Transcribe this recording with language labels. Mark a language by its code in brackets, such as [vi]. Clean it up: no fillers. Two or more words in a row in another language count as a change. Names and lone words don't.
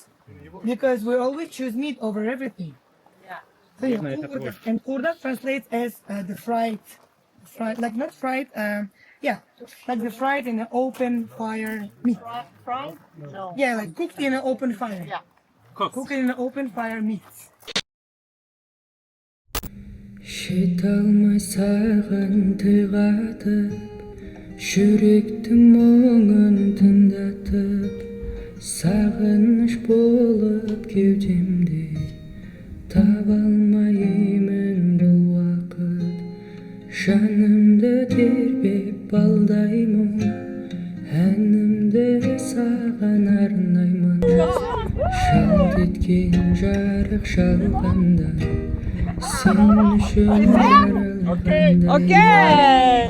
[en] Because we always choose meat over everything. So yeah, kordak. And kordak translates as the fried, like not fried, like the fried in an open fire meat. Fried? No. Yeah, like cooked in an open fire. Yeah. Cooked in an open fire meat. [kk] Шеталмай саған тіл қатып, жүректің мұңын тыңдатып, сағыныш болып кеудемде, таба алмаймын бұл уақыт, жанымды тербеп балдаймын, әнімді саған арнаймын, жалт еткен жарық шалғанда, сен үшін жаралғандаймын.